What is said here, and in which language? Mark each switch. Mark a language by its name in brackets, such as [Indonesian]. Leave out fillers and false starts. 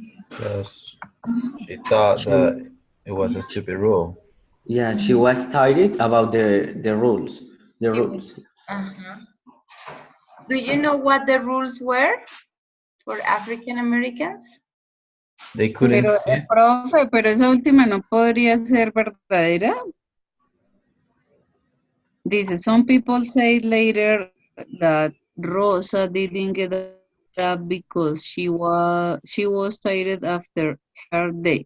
[English] Because she thought that it was a stupid rule. Yeah, she was tired about the rules. The She rules. Uh-huh. Do you know what the rules were for African Americans? They couldn't [Spanish] Pero, [English] sit. [Spanish] profe, pero esa última no podría ser verdadera. Dice, [English] some people say later that Rosa didn't get up because she was tired after her days